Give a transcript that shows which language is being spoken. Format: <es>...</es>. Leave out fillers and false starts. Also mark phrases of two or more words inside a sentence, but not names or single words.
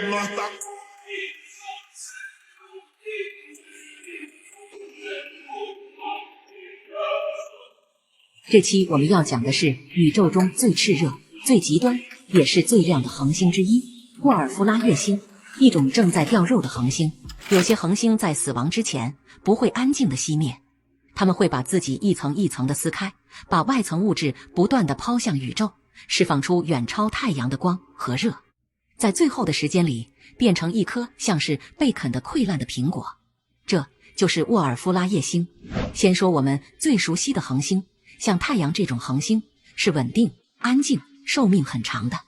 <zh>這期我們要講的是宇宙中最炽热、最极端，也是最亮的恒星之一——沃尔夫拉夜星，一種正在掉肉的恒星。有些恒星在死亡之前不会安静地熄灭，它们会把自己一层一层地撕开，把外层物質不斷地拋向宇宙，釋放出遠超太陽的光和熱，在最後的時間裡變成一顆像是被啃得潰爛的蘋果。這就是沃爾夫拉夜星。先說我們最熟悉的恆星，像太陽這種恆星是穩定、安靜、壽命很長的。</zh>